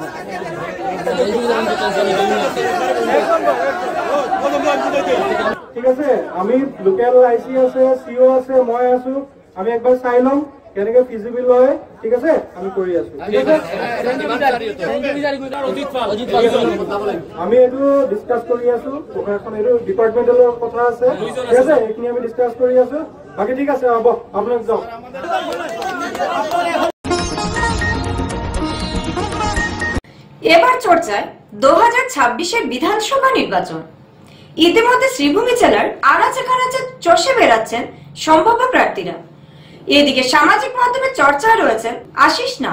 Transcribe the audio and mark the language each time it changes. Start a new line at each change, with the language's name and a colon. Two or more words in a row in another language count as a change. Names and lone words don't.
Assamese: ঠিক আছে, আমি লোকেল IC আছে, CO আছে, মই আছো, আমি একবাৰ চাই ল'ম কেনেকে ফিজিবল হয়, ঠিক আছে, আমি কৰি আছো, ঠিক আছে। আমি এইটো ডিছকাছ কৰি আছো, প্ৰশাসন এইটো ডিপাৰ্টমেণ্টেল কথা আছে, ঠিক আছে, এইখিনি আমি ডিছকাছ কৰি আছো, বাকী ঠিক আছে, হ'ব, আপোনালোক যাওক।
Bangla: এবার চর্চায় 2026-এর বিধানসভা নির্বাচন। ইতিমধ্যে শ্রীভূমি জেলার আনাচে কানাচে চষে বেড়াচ্ছেন সম্ভাব্য প্রার্থীরা। এদিকে সামাজিক মাধ্যমে চর্চায় রয়েছেন আশিস নাথ।